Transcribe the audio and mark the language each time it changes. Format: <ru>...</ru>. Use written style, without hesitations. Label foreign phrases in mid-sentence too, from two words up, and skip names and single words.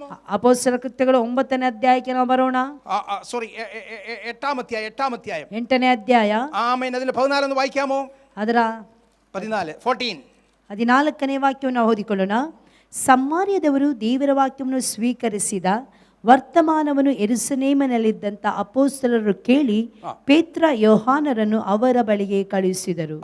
<kn>ಅಪೊಸ್ತಲರ ಕೃತ್ಯಗಳು 9ನೇ ಅಧ್ಯಾಯಕ್ಕೆ ನಾವು ಬರೋಣ.</kn> <ml>8-ാം അധ്യായം</ml> <kn>8ನೇ ಅಧ್ಯಾಯ.</kn> <ml>ആമേൻ. അതിൽ 14 ഒന്ന് വായിക്കാമോ?</ml> <kn>ಅದರ 14ನೇ ವಾಕ್ಯವನ್ನು ನಾವು ಓದಿಕೊಳ್ಳೋಣ. ಸಮಾರ್ಯದವರು ದೇವರ ವಾಕ್ಯವನ್ನು ಸ್ವೀಕರಿಸಿದ ವರ್ತಮಾನವನ್ನು ಯೆರೂಸಲೇಮಿನಲ್ಲಿದ್ದಂಥ ಅಪೊಸ್ತಲರು ಕೇಳಿ ಪೇತ್ರ ಯೋಹಾನರನ್ನು ಅವರ ಬಳಿಗೆ ಕಳುಹಿಸಿದರು.</kn>